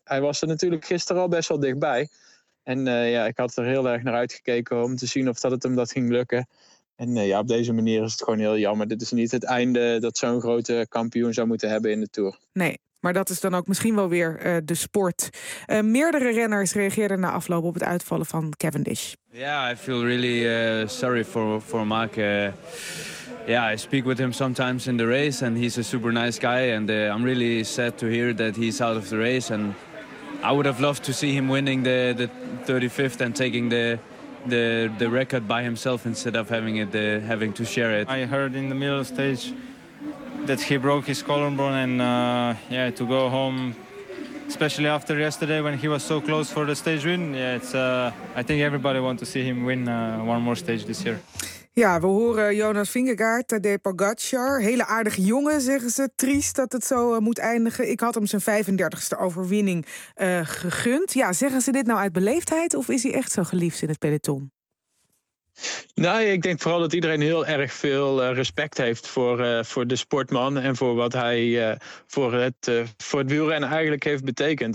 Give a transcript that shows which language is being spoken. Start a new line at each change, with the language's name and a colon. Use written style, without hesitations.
Dutch: Hij was er natuurlijk gisteren al best wel dichtbij. En ja, ik had er heel erg naar uitgekeken om te zien of dat het hem dat ging lukken. En ja, op deze manier is het gewoon heel jammer. Dit is niet het einde dat zo'n grote kampioen zou moeten hebben in de Tour. Nee, maar dat is dan ook misschien wel weer de sport. Meerdere renners reageerden na afloop op het uitvallen van Cavendish.
English: Ja, I feel really sorry for Mark. Yeah, I speak with him sometimes in the race, and he's a super nice guy. And I'm really sad to hear that he's out of the race. And I would have loved to see him winning the 35th and taking the record by himself instead of having to share it. I heard in the middle stage that he broke his collarbone, and to go home, especially after yesterday when he was so close for the stage win. Yeah, it's. I think everybody wants to see him win one more stage this year.
Dutch: Ja, we horen Jonas Vingegaard, Tadej Pogacar. Hele aardige jongen, zeggen ze. Triest dat het zo moet eindigen. Ik had hem zijn 35e overwinning gegund. Ja, zeggen ze dit nou uit beleefdheid of is hij echt zo geliefd in het peloton? Nou, ik denk vooral dat iedereen heel erg veel respect heeft voor de sportman en voor wat hij voor het wielrennen eigenlijk heeft betekend.